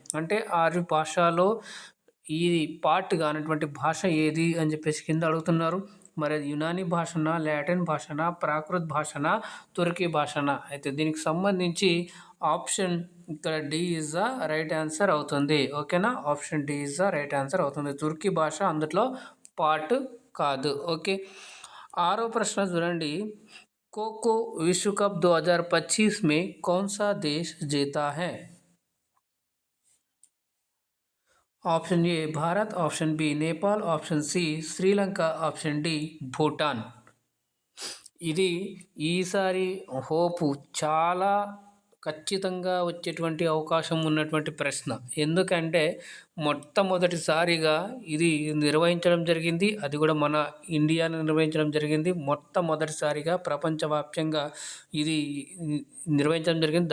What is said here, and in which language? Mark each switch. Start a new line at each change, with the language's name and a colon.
Telugu: అంటే ఆర్య భాషలో ఈ పార్ట్ కానటువంటి భాష ఏది అని చెప్పేసి కింద అడుగుతున్నారు. మరి యునానీ భాషనా, లాటిన్ భాషనా, ప్రాకృత్ భాషనా, తుర్కీ భాషనా. అయితే దీనికి సంబంధించి ఆప్షన్ ఇక్కడ D
English: is the right answer
Telugu: అవుతుంది. ఓకేనా, option D
English: is the right answer
Telugu: అవుతుంది. తుర్కీ భాష అందులో పార్ట్ కాదు. ఓకే. 6వ ప్రశ్న చూడండి,
Hindi: खो-खो विश्व कप 2025 में कौन सा देश जीता है. Option A Bharat, option B Nepal, option C Sri Lanka,
Telugu: option D Bhutan. ఇది ఈసారి హోపు చాలా ఖచ్చితంగా వచ్చేటువంటి అవకాశం ఉన్నటువంటి ప్రశ్న. ఎందుకంటే మొట్టమొదటిసారిగా ఇది నిర్వహించడం జరిగింది. అది కూడా మన ఇండియాలో నిర్వహించడం జరిగింది. మొట్టమొదటిసారిగా ప్రపంచవ్యాప్తంగా ఇది నిర్వహించడం జరిగింది.